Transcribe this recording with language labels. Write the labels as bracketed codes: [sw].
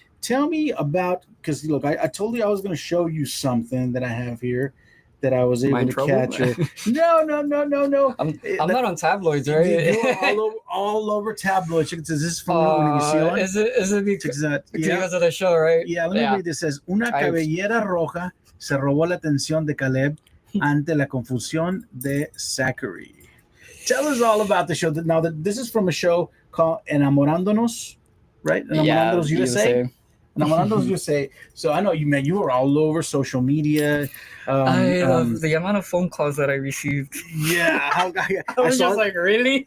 [en] Tell me about, because look, I told you I was going to show you something that I have here that I was able to catch. No. I'm not on tabloids, right? You're all over tabloids. Is this from Univision? Is it because of the show, right? Yeah, let me read this. It says, [es] una cabellera roja se robó la atención de Caleb ante la confusión de Zachary. [en] Tell us all about the show. Now, this is from a show called Enamorándonos, right? Enamorándonos USA. Enamorándonos USA. So I know you were all over social media. I love the amount of phone calls that I received. Yeah, I was just like, really?